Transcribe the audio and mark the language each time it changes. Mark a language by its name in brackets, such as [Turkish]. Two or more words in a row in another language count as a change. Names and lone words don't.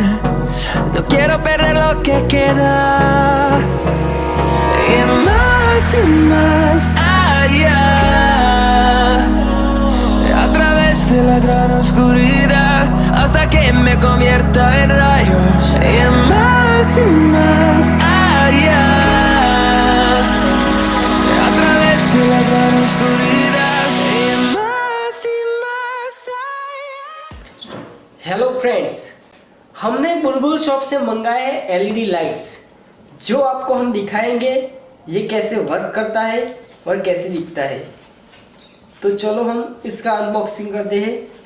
[Spanish] No quiero perder lo que queda. Y más allá, a través de la gran oscuridad, hasta que me convierta en rayos. Y más allá, a través de la gran oscuridad, y más allá. [English] hello friends, [Hindi] हमने बुलबुल शॉप से मंगाए हैं [English] LED lights, [Hindi] जो आपको हम दिखाएंगे ये कैसे वर्क करता है और कैसे दिखता है। तो चलो हम इसका अनबॉक्सिंग करते हैं।